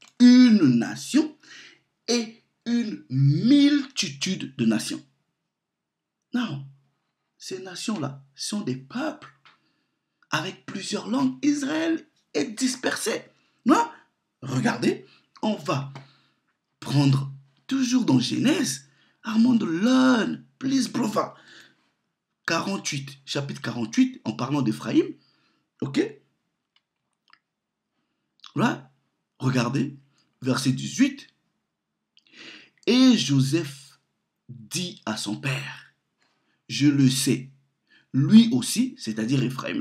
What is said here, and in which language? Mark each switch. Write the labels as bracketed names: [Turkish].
[French] Une nation et une multitude de nations. Non, ces nations-là sont des peuples avec plusieurs langues. Israël est dispersé. Non? Regardez, on va prendre toujours dans Genèse. [English] Armand, learn, please, brother. [French] 48, chapitre 48, en parlant d'Éphraïm. Ok? Là, regardez, verset 18. Et Joseph dit à son père, je le sais, lui aussi, c'est-à-dire Ephraim.